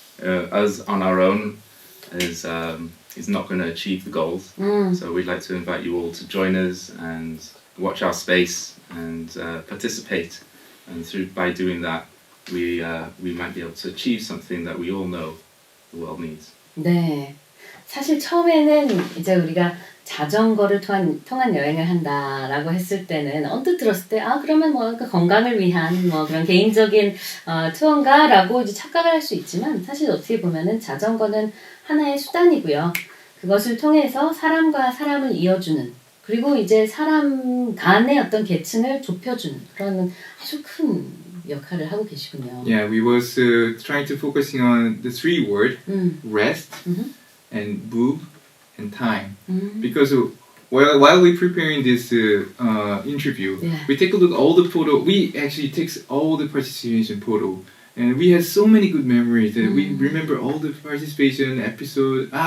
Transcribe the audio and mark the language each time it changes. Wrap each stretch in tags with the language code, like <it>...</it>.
<en>Us on our own is not going to achieve the goals. So we'd like to invite you all to join us and watch our space and participate. And by doing that, we might be able to achieve something that we all know the world needs. 네.</en> <ko>사실 처음에는 이제 우리가 자전거를 통한 여행을 한다라고 했을 때는 언뜻 들었을 때 그러면 뭐 건강을 위한 뭐 그런 개인적인 투어인가라고 이제 착각을 할 수 있지만 사실 어떻게 보면은 자전거는 하나의 수단이고요. 그것을 통해서 사람과 사람을 이어주는 그리고 이제 사람 간의 어떤 계층을 좁혀주는 그런 아주 큰 역할을 하고 계시군요.</ko> <en>Yeah, we was trying to focusing on the three word rest and move and time because while we preparing this interview, we take a look at all the photo. We actually takes all the participation photo. And we had so many good memories that we remember all the participation episode.</en>